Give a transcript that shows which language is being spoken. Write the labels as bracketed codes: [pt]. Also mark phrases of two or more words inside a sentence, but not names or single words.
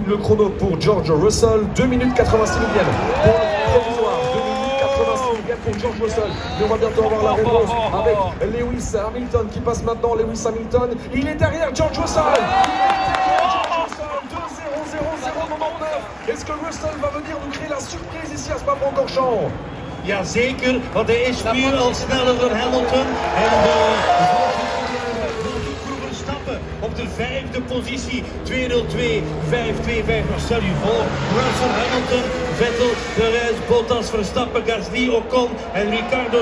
[fr] Le chrono pour George Russell, 2 minutes 86 millième pour le provisoire. 2 minutes 86 millième pour George Russell. Mais on va bientôt avoir la réponse avec Lewis Hamilton qui passe maintenant. Lewis Hamilton, il est derrière George Russell. Est-ce que Russell va venir nous créer la surprise ici à Spa-Francorchamps? [nl] Jazeker, want hij is nu al sneller dan Hamilton. En Verstappen op de vijfde positie. 2:02.525. Maar stel je voor, Russell, Hamilton, Vettel, Perez, Bottas, Verstappen, Gasly, Ocon en Ricciardo.